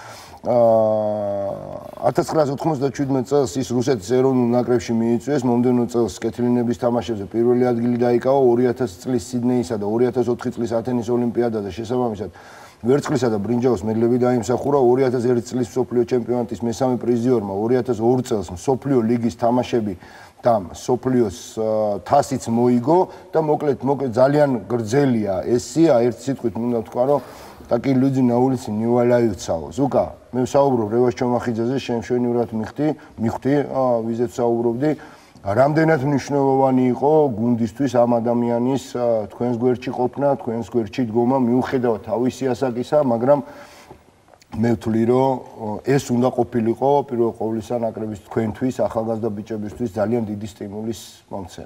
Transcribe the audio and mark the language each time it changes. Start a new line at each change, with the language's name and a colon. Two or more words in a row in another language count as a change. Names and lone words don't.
Georgian: 1997 წელს ის რუსეთის ეროვნულ ნაკრებში მიიწვიეს მომდევნო წელს კეთილინების თამაშებზე პირველი ადგილი დაიკავა 2000 წლის სიდნეისა და 2004 წლის ათენის ოლიმპიადაზე შესაბამისად ვერცხლისა და ბრინჯაოს მედლები დაიმსახურა 2001 წლის მსოფლიო ჩემპიონატის მესამე პრიზიორმა 2002 წელს მსოფლიო ლიგის თამაშები და მსოფლიოს თასიც მოიგო და მოკლედ ძალიან გრძელია ეს სია ერთ სიტყვით მინდა ვთქვა რომ
Russian: такие люди на улице не валяются.
Georgian: Ზუკა, მე ვსაუბრობ რევას ჩომახიძეზე, შემშვენივრად მიხდი, ვიზეთ ვსაუბრობდი. რამდენად მნიშვნელოვანი იყო გუნდისთვის ამ ადამიანის თქვენს გვერდში ყოფნა, თქვენს გვერდში დგომა, მიუხედავად თავისი ასაკისა, მაგრამ მე ვთვლი, რომ ეს უნდა ყოფილიყო პირველ ყოვლისა ნაკრების თქვენთვის, ახალგაზრდა ბიჭებისთვის ძალიან დიდი სტიმულის მომცემი.